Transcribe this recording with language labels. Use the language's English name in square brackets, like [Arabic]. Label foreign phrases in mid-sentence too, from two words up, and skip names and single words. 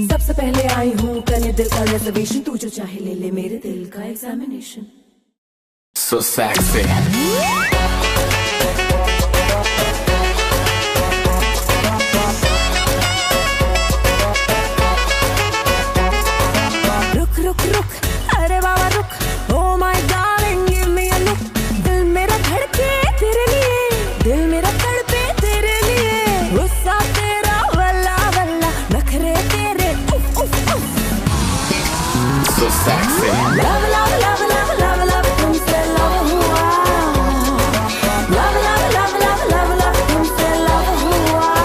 [Hindi] सबसे पहले आई हूँ करने दिल का रिजर्वेशन, तू जो चाहे ले ले मेरे दिल का एग्जामिनेशन। [English] So sexy. [Hindi] रुक रुक रुक अरे बाबा रुक, [English] oh my darling give me a look। [Hindi] दिल मेरा धड़के तेरे लिए, दिल मेरा तड़पे तेरे लिए, गुस्सा तेरा वल्ला वल्ला, नखरे तेरे उफ उफ उफ। [English] So sexy. Love love love love love love तुमसे love हुआ, love love love love love love तुमसे love हुआ।